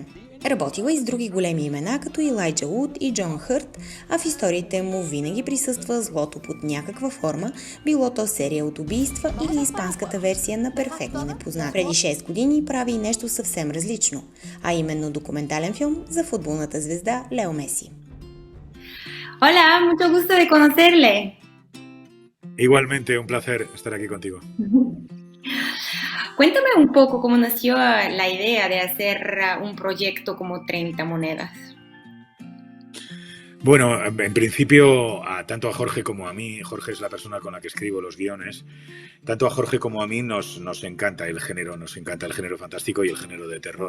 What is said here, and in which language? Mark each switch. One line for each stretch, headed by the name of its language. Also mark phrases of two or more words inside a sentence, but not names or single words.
Bulgarian: Работила и с други големи имена, като Илайджа Уд и Джон Хърт, а в историите му винаги присъства злото под някаква форма, било то серия от убийства или испанската версия на Перфектни непознати. Преди 6 години прави и нещо съвсем различно, а именно документален филм за футболната звезда Лео Меси.
Spanish: Hola, mucho gusto de conocerle. Igualmente, un placer estar aquí contigo. Cuéntame un poco cómo nació la idea de hacer un proyecto como 30 monedas. Bueno, en principio, tanto a Jorge como a mí, Jorge es la persona con la que escribo los guiones, tanto a Jorge como a mí nos encanta el género fantástico y el género de terror.